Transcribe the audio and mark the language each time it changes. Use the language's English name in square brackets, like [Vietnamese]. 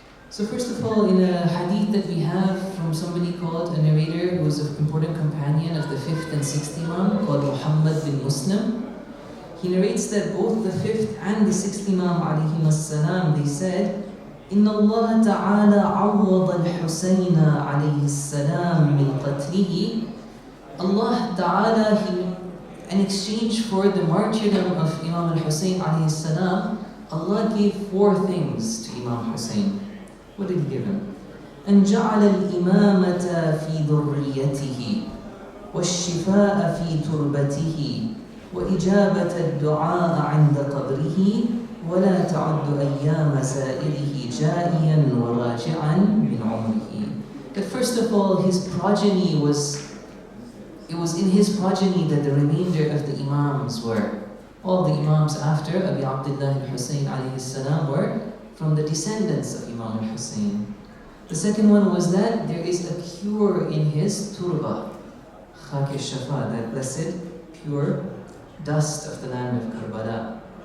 [English] So first of all, in a hadith that we have from somebody called a narrator who is an important companion of the 5th and 6th Imam, called Muhammad bin Muslim, he narrates that both the 5th and the 6th Imam alayhim as-salam, they said, [Arabic] إن الله تعالى عوض الحسين عليه السلام من قتله. [English] Allah Ta'ala, in exchange for the martyrdom of Imam al-Hussein alayhi salam, Allah gave 4 things to Imam Hussein. What did He give him? [Arabic] أن جعل الإمامة في ذريته والشفاء في تربته وإجابة الدعاء عند قبره ولا تعد أيام سائره جائيا وراجعا من عمره. [English] That first of all, his progeny it was in his progeny that the remainder of the Imams were. All the Imams after Abi Abdullah al-Hussein alayhi salam were from the descendants of Imam al-Hussein. The second one was that there is a cure in his turba, khak al-shafa, that blessed pure dust of the land of Karbala.